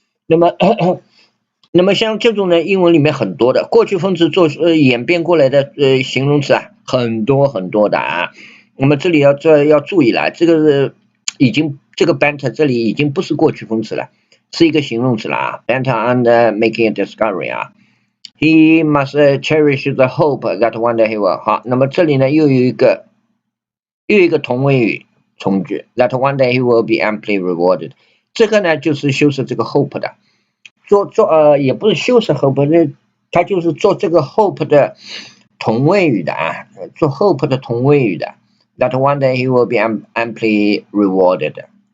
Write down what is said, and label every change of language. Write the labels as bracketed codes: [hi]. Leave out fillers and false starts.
[zh] 那么那么像这种呢，英文里面很多的过去分词做演变过来的形容词啊，很多很多的啊。那么这里要注意了，这个是已经这个 banter 这里已经不是过去分词了，是一个形容词了啊。 [en] banter on making a discovery 啊 ，he must cherish the hope that one day he will 好。那么这里呢又有一个同位语从句 that one day he will be amply rewarded， [zh] 这个呢就是修饰这个 hope 的。也不是修饰 hope， 它就是做这个 hope 的同位语的啊，做 hope 的同位语的。 [en] That one day he will be amply rewarded.